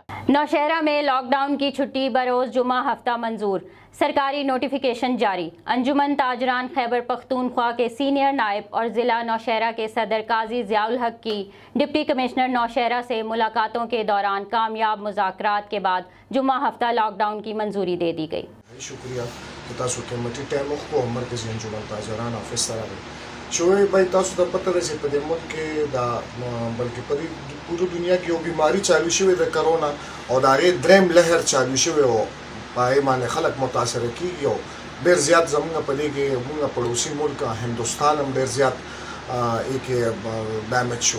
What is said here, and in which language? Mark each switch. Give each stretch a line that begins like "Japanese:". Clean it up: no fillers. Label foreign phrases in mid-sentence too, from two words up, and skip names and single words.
Urdu: نوشہرہ میں لاک ڈاؤن کی چھٹی بروز جمعہ ہفتہ منظور، سرکاری نوٹیفکیشن جاری. انجمن تاجران خیبر پختونخوا کے سینیئر نائب اور ضلع نوشہرہ کے صدر قاضی ضیاء الحق کی ڈپٹی کمشنر نوشہرہ سے ملاقاتوں کے دوران کامیاب مذاکرات کے بعد جمعہ ہفتہ لاک ڈاؤن کی منظوری دے دی گئی.
Pashto: शुक्रिया شوی بای تاسو ته پته ده چې په دې ملک کې دا بلکې په پوره دنیا کې یو بیماری چالو شوې د کرونا او د هغې دریم لهر چالو شوی او په هغې باندې خلک متاثره کېږي او ډېر زیات زموږ په دې کې موږ پړوسي ملک هندوستان هم ډېر زیات کې ډیمیج شو.